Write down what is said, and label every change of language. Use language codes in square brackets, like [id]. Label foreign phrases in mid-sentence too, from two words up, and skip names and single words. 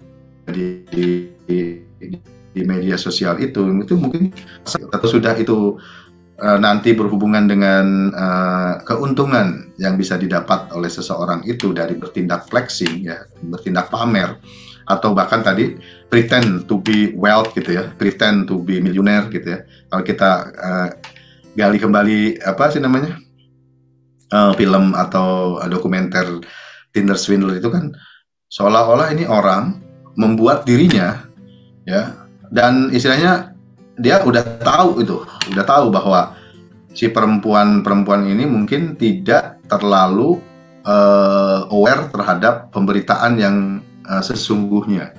[id] di media sosial itu mungkin atau sudah itu nanti berhubungan dengan keuntungan yang bisa didapat oleh seseorang itu dari bertindak flexing ya, bertindak pamer, atau bahkan tadi [en] pretend to be wealth [id] gitu ya, [en] pretend to be millionaire gitu ya. [id] Kalau kita gali kembali film atau dokumenter Tinder Swindler itu kan seolah-olah ini orang membuat dirinya ya, dan istilahnya dia udah tahu bahwa si perempuan ini mungkin tidak terlalu aware terhadap pemberitaan yang sesungguhnya.